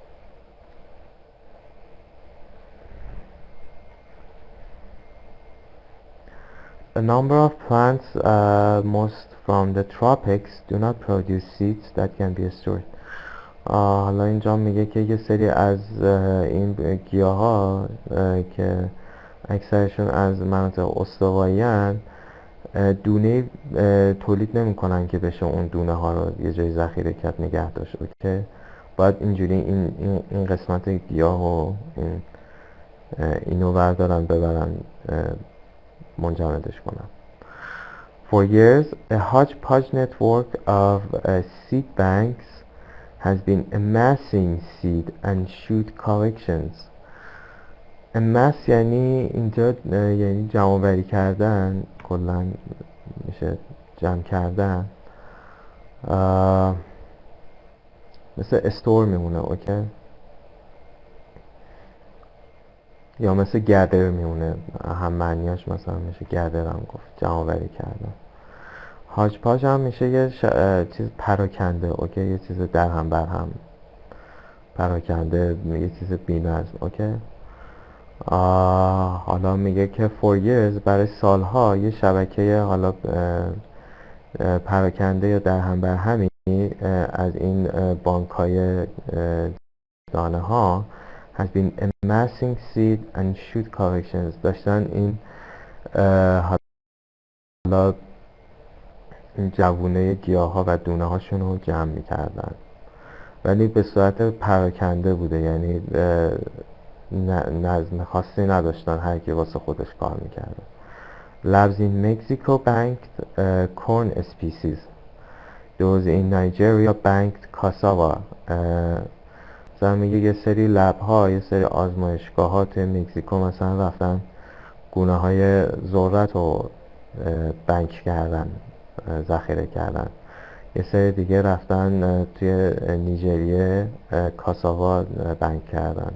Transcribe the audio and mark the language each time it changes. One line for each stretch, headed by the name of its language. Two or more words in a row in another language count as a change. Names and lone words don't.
English: A number of plants, most from the tropics, do not produce seeds that can be stored.
Persian: حالا اینجا میگه که یه سری از این گیاه ها که اکثرشون از مناطق استوایی هن دونه تولید نمی کنن که بشه اون دونه ها رو یه جای ذخیره کرد نگه داشت. که باید اینجوری این قسمت گیاه و اینو بردارن ببرن منجمدش کنن.
English: For years, a hodgepodge network of seed banks has been amassing seed and shoot collections.
Persian: amass یعنی اینجا یعنی جمع آوری کردن، کلا میشه جمع کردن، مثل استور میمونه. اوکی، یا مثل گدر میمونه، هم معنیاش مثلا میشه گدر هم گفت، جمع آوری کردن. هاج پاج هم میشه یه چیز پراکنده. اوکی، یه چیز در هم بر هم پراکنده، یه چیز بی‌نظم. اوکی، حالا میگه که
English: for years
Persian: برای سالها یه شبکه حالا پراکنده یا در هم بر همی از این بانک های دانه ها
English: has been amassing seed and shoot collections،
Persian: داشتن این حالا جوونه گیاه ها و دونه هاشون رو جمع میکردن، ولی به صورت پراکنده بوده، یعنی نظم خاصی نداشتن، هر کی واسه خودش کار میکرده.
English: Labs in Mexico banked corn species. Those in Nigeria banked cassava.
Persian: مثلا میگه یه سری لب ها، یه سری آزمایشگاه ها توی مکزیکو مثلا رفتن گونه های ذرت رو بانک کردن، ذخیره کردن. یه سری دیگه رفتن توی نیجریه کاساوا بانک کردن.